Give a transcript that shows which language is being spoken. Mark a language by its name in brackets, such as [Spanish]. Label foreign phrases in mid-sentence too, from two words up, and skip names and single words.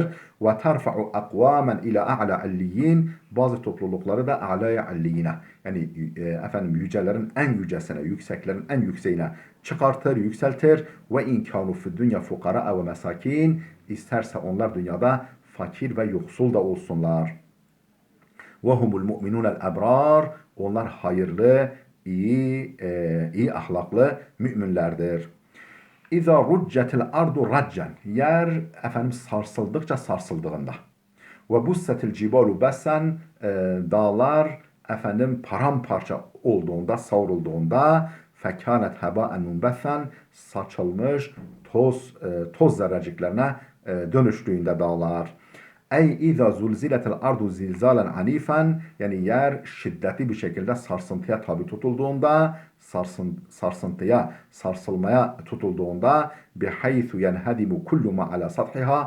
[Arabic] وترفع أقواما إلى أعلى عليين [Turkish] bazı toplulukları da a'laya alliyine yani efendim yücelerin en yücesine, yükseklerin en yükseğine çıkartır, yükseltir. [Arabic] وإن كانوا في الدنيا فقراء ومساكين [Turkish] isterse onlar dünyada fakir ve yoksul da olsunlar. [Arabic] وَهُمُ الْمُؤْمِنُونَ الْاَبْرَارِ [Turkish] Onlar hayırlı, iyi ahlaklı müminlerdir. [Arabic] اِذَا رُجَّتِ الْاَرْضُ رَجًّا [Turkish] Yer efendim sarsıldıkça sarsıldığında. [Arabic] وَبُسَّتِ الْجِبَالُ بَسًّا [Turkish] Dağlar efendim paramparça olduğunda, savrulduğunda [Arabic] فَكَانَتْ هَبَاءً مُنْبَثًّا [Turkish] Saçılmış toz zerreciklerine dönüştüğünde dağlar. [Arabic] أي إذا زلزلت الأرض زلزالا عنيفا [Turkish] yani yer şiddetli bir şekilde sarsıntıya tabi tutulduğunda sarsılmaya tutulduğunda [Arabic] بحيث ينهدم كل ما على سطحها